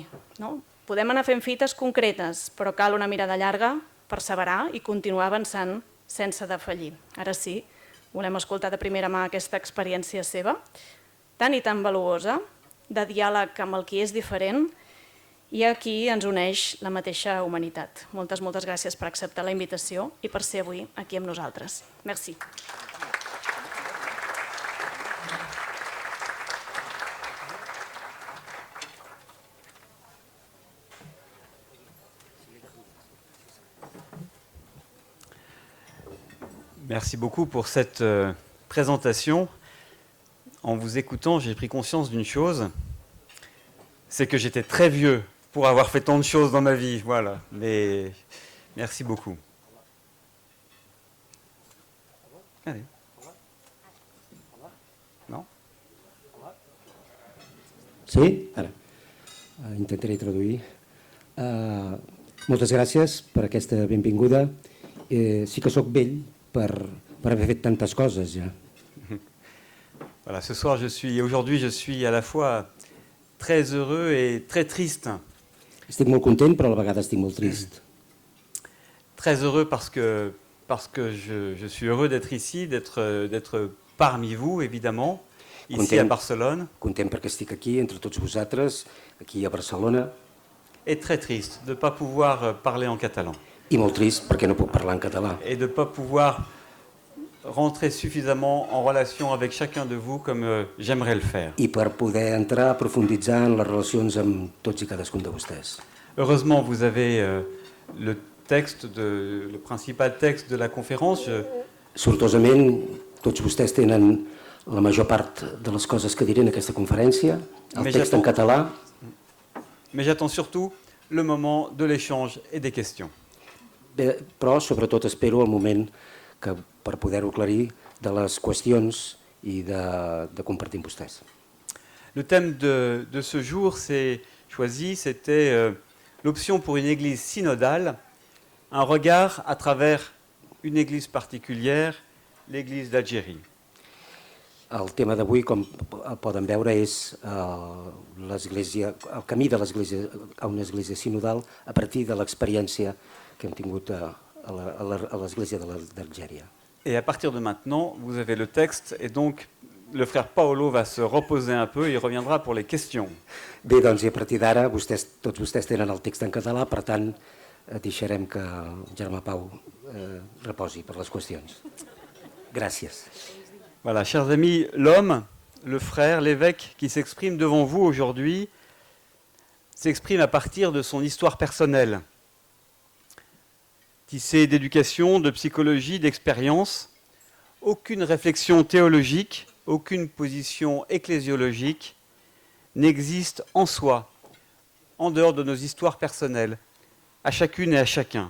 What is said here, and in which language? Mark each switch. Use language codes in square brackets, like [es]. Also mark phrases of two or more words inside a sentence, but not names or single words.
[ca] Podem anar fent fites concretes, però cal una mirada llarga, perseverar i continuar avançant sense defallir. Ara sí, volem escoltar de primera mà aquesta experiència seva, tan i tan valuosa, de diàleg amb el qui és diferent i a qui ens uneix la mateixa humanitat. Moltes gràcies per acceptar la invitació i per ser avui aquí amb nosaltres. [fr] Merci. Merci beaucoup pour cette présentation. En vous écoutant, j'ai pris conscience d'une chose, c'est que j'étais très vieux pour avoir fait tant de choses dans ma vie. Voilà, mais merci beaucoup. Allez. Non? [ca] Sí? Ara. Intentaré traduir. Moltes gràcies per aquesta benvinguda. Sí que sóc vell per haver fet tantes coses ja. [fr] Voilà, aujourd'hui je suis à la fois très heureux et très triste. [ca] Estic molt content, però a la vegada estic molt trist. [fr] Très heureux parce que je suis heureux d'être ici, d'être parmi vous, évidemment, ici à Barcelone. [ca] Content perquè estic aquí, entre tots vosaltres, aquí a Barcelona. [fr] Et très triste de ne pas pouvoir parler en catalan. [ca] I molt trist perquè no puc parlar en català. [fr] Et de ne pas pouvoir rentrer suffisamment en relation avec chacun de vous comme j'aimerais le faire. [ca] I per poder entrar a profunditzar en les relacions amb tots i cadascun de vostès. [fr] Heureusement, vous avez le principal texte de la conférence. [ca] Sortosament, tots vostès tenen la major part de les coses que diré en aquesta conferència, el [fr] Mais [ca] text en català, [fr] Mais j'attends surtout le moment de l'échange et des questions. [ca] bé, però sobretot espero el moment per poder-ho aclarir de les qüestions i de compartir amb vostès. [fr] Le thème de ce jour, c'était l'option pour une église synodale, un regard à travers une église particulière, l'église d'Algérie. [ca] El tema d'avui, com poden veure, és el camí de l'església a una església sinodal a partir de l'expériència que hem tingut a l'església d'Algèria. [fr] Et à partir de maintenant, vous avez le texte, et donc le frère Paolo va se reposer un peu, et il reviendra pour les questions. [ca] Bé, doncs, i a partir d'ara, tots vostès tenen el text en català, per tant, deixarem que el germà Pau reposi per les qüestions. Gràcies. [fr] Voilà, chers amis, l'homme, le frère, l'évêque qui s'exprime devant vous aujourd'hui, s'exprime à partir de son histoire personnelle, tissée d'éducation, de psychologie, d'expérience. Aucune réflexion théologique, aucune position ecclésiologique n'existe en soi, en dehors de nos histoires personnelles, à chacune et à chacun.